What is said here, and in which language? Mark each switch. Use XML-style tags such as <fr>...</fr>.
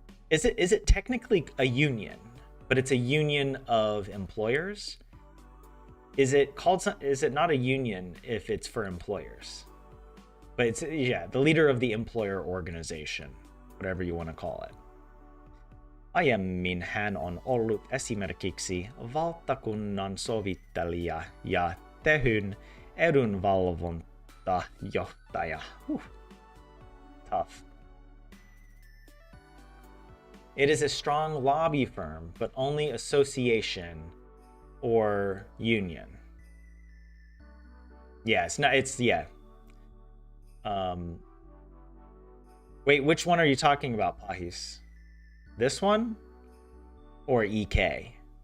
<en>Is it technically a union, but it's a union of employers? Is it not a union if it's for employers? But it's, yeah, the leader of the employer organization. Whatever you want to call it.</en> <fi>Aiemmin hän on ollut esimerkiksi valtakunnan sovittelija ja Tehyn edunvalvontajohtaja.</fi> <en>Tough. It is a strong lobby firm, but only association or union. Yeah, yeah. Wait, which one are you talking about, Pahis? This one? Or EK?</en>